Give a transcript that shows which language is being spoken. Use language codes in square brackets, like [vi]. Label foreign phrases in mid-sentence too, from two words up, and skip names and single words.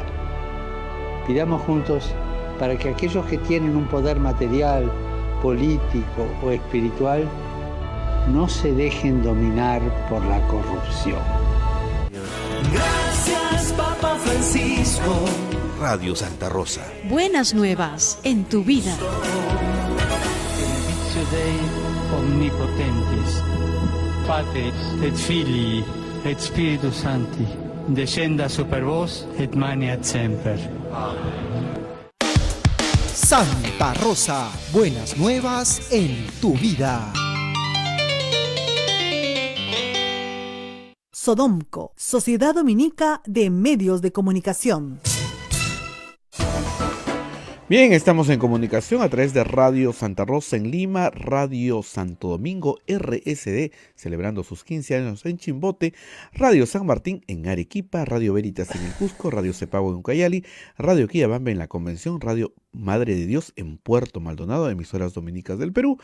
[es] Pidamos juntos para que aquellos que tienen un poder material, político o espiritual no se dejen dominar por la corrupción. Gracias, Papa Francisco. Radio Santa Rosa. Buenas nuevas en tu vida. [la] Benedictio Dei omnipotentis, Patris et Filii et Spiritus Sancti, descenda super vos et maneat semper. [es] Santa Rosa, buenas nuevas en tu vida. Sodomco, Sociedad Dominica de Medios de Comunicación. Bien, estamos en comunicación a través de Radio Santa Rosa en Lima, Radio Santo Domingo RSD, celebrando sus 15 años en Chimbote, Radio San Martín en Arequipa, Radio Veritas en el Cusco, Radio Cepago en Ucayali, Radio Quillabamba en la Convención, Radio Madre de Dios en Puerto Maldonado, emisoras dominicas del Perú.